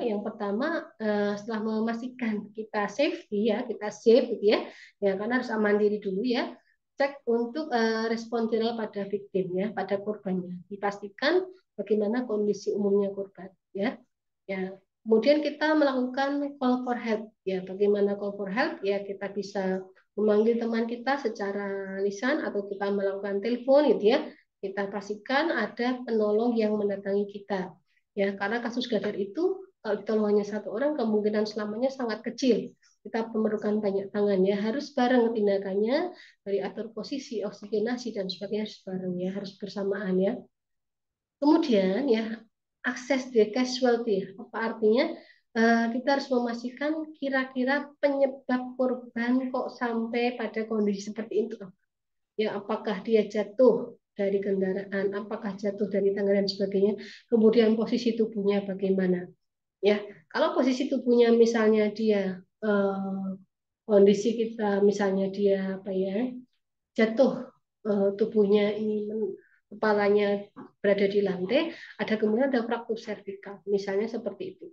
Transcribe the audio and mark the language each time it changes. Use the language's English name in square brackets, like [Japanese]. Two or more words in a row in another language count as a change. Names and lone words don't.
[Indonesian] Yang pertama, setelah memastikan kita safety ya, kita safe gitu ya, ya karena harus aman diri dulu ya. Cek untuk respon viral pada victim ya, pada korbannya. Dipastikan bagaimana kondisi umumnya korban ya. Ya. Kemudian kita melakukan [English] call for help [Indonesian] ya. Bagaimana [English] call for help? [Indonesian] Ya kita bisa memanggil teman kita secara lisan atau kita melakukan telepon gitu ya. Kita pastikan ada penolong yang mendatangi kita. Ya, karena kasus Gadar itu kalau ditolong hanya satu orang kemungkinan selamanya sangat kecil. Kita memerlukan banyak tangan ya, harus bareng tindakannya dari atur posisi, oksigenasi dan sebagainya harus bareng ya, harus bersamaan ya. Kemudian ya [English] akses the casualty, [Indonesian] apa artinya? Kita harus memastikan kira-kira penyebab korban kok sampai pada kondisi seperti itu. Ya, apakah dia jatuh dari kendaraan, apakah jatuh dari tangga dan sebagainya. Kemudian posisi tubuhnya bagaimana? Ya, kalau posisi tubuhnya misalnya dia kondisi kita misalnya dia apa ya jatuh, tubuhnya ini kepalanya berada di lantai, ada kemudian ada fraktur servikal, misalnya seperti itu.